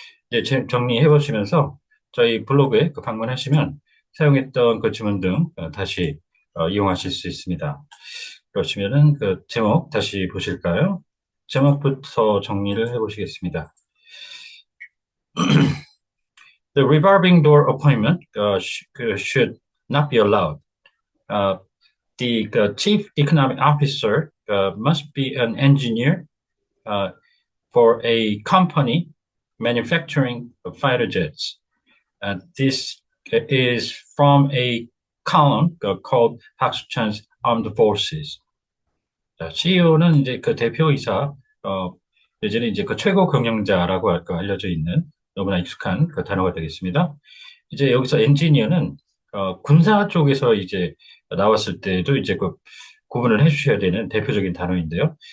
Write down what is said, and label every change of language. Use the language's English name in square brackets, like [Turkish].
[Korean] 이제 정리해 보시면서 저희 블로그에 그 방문하시면 사용했던 그 지문 등 다시 이용하실 수 있습니다. 그러시면은 그 제목 다시 보실까요? 제목부터 정리를 해 보시겠습니다. [English] The revolving door appointment should not be allowed. Uh, the chief economic officer must be an engineer uh, for a company manufacturing fighter jets. This is from a column called 박수찬's Armed Forces. [Korean] 자, CEO는 이제 그 대표이사, 예전에 이제 그 최고 경영자라고 알려져 있는 너무나 익숙한 그 단어가 되겠습니다. 이제 여기서 엔지니어는 군사 쪽에서 이제 나왔을 때도 이제 그 구분을 해주셔야 되는 대표적인 단어인데요.